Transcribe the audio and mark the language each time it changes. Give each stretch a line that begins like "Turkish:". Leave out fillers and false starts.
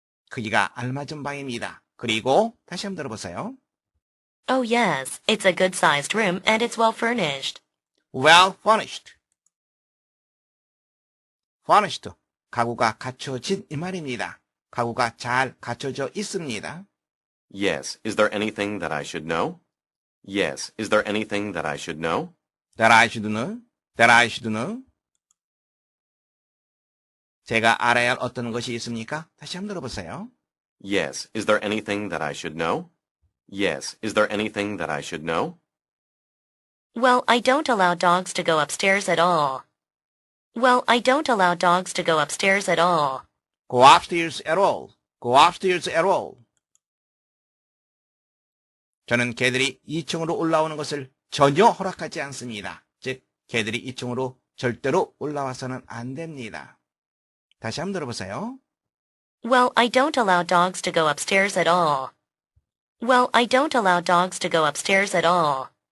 Korean: 크기가 알맞은 방입니다. 그리고 다시 한번 들어보세요.
English: Oh, yes, it's a good-sized room and it's well furnished. Well furnished. Furnished.
Korean: 가구가 갖춰진 이 말입니다. 가구가 잘 갖춰져 있습니다.
English: Yes, is there anything that I should know? Yes, is there anything that I should know? That I should know. That I should know.
Korean: 제가 알아야 할 어떤 것이 있습니까? 다시 한번 들어보세요.
English: Yes, is there anything that I should know? Yes, is there anything that I should know? Well, I don't allow dogs to go upstairs at all. Well, I don't allow dogs to go upstairs at all. Go upstairs at all. Go upstairs at all.
Korean: 저는 개들이 2층으로 올라오는 것을 전혀 허락하지 않습니다. 즉, 개들이 2층으로 절대로 올라와서는 안 됩니다. 다시 한번 들어보세요.
English: Well, I don't allow dogs to go upstairs at all. Well, I don't allow dogs to go upstairs at all.